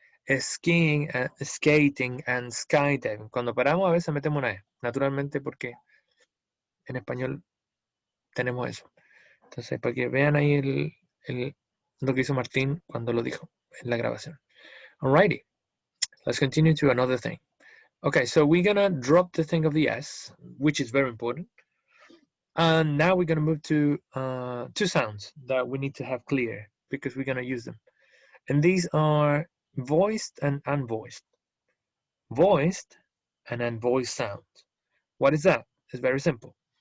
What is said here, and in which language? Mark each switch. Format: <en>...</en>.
<en>Skiing, skating, and skydiving.</en> <es>Cuando paramos a veces metemos una E, naturalmente porque en español tenemos eso. Entonces, para que vean ahí lo que hizo Martín cuando lo dijo en la grabación.</es> <en>Alrighty, let's continue to another thing. Okay, so we're gonna drop the thing of the S, which is very important. And now we're gonna move to two sounds that we need to have clear because we're gonna use them. And these are voiced and unvoiced. Voiced and unvoiced sounds. What is that? It's very simple.</en>